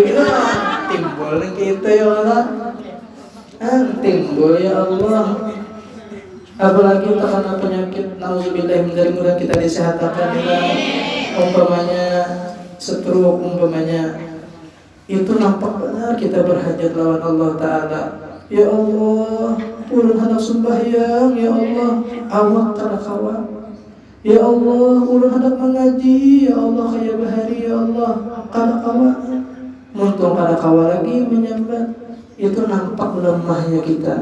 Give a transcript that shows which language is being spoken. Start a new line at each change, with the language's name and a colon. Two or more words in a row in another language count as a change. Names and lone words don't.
Indonesian: Timbul kita
Arabic: يا الله,
Indonesian: timbul
Arabic: يا الله.
Indonesian: Apalagi terkena penyakit,
Arabic: نعوذ بالله من ذلك,
Indonesian: mudah kita disehatkan ya.
Banjar: Umpamanya stroke, umpamanya itu nampak benar kita berhajat lawan Allah Ta'ala.
Arabic: يا الله,
Banjar: ulun hendak sembahyang,
Arabic: يا الله,
Banjar: awak kada kawan.
Arabic: يا الله,
Banjar: ulun hendak mengaji,
Arabic: يا الله,
Banjar: kaya bahari,
Arabic: يا الله,
Banjar: kada kawan. Muntung kada kawan lagi menyambat. Itu nampak lemahnya kita.